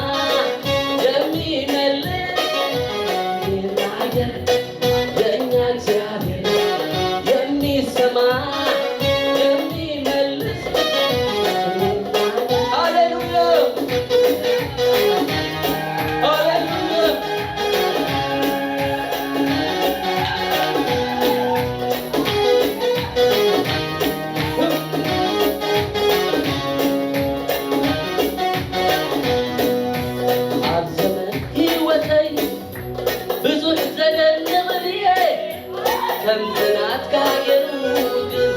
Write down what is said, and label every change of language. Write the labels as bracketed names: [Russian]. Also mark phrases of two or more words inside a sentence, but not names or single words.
[Amharic] የሚመልስ የሚናገር የእኛ እግዚአብሔር የሚሰማ የሚመልስ ሃሌሉያ ሃሌሉያ [Tigrinya] ኣብ ዘመን ሕይወተይ ብዙሕ ዘደንቕልየ ከም ዝናትካ ገይሩ ግን